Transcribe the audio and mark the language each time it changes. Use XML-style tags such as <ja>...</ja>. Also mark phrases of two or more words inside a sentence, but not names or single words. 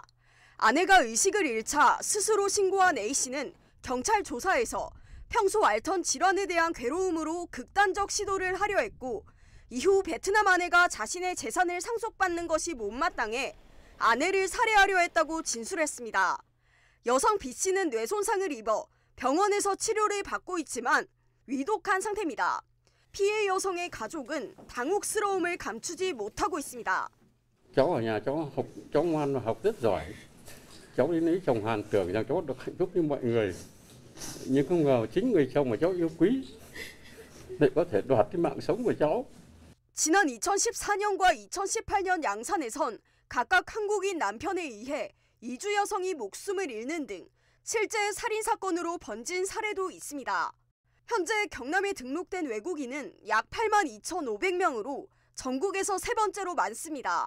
<ko>아내가 의식을 잃자 스스로 신고한 A씨는 경찰 조사에서 평소 앓던 질환에 대한 괴로움으로 극단적 시도를 하려 했고 이후 베트남 아내가 자신의 재산을 상속받는 것이 못마땅해 아내를 살해하려 했다고 진술했습니다. 여성 B씨는 뇌손상을 입어 병원에서 치료를 받고 있지만 위독한 상태입니다. 피해 여성의 가족은 당혹스러움을 감추지 못하고 있습니다.</ko> <vi>Cháu ở nhà cháu ngoan và học rất giỏi. Cháu đi lấy chồng Hàn tưởng rằng cháu được hạnh phúc như mọi người. Nhưng không ngờ chính người chồng mà cháu yêu quý lại có thể đoạt cái mạng sống của cháu.</vi> <ko>지난 2014년과 2018년 양산에선 각각 한국인 남편에 의해 이주 여성이 목숨을 잃는 등 실제 살인 사건으로 번진 사례도 있습니다. 현재 경남에 등록된 외국인은 약 82,500명으로 전국에서 세 번째로 많습니다.</ko>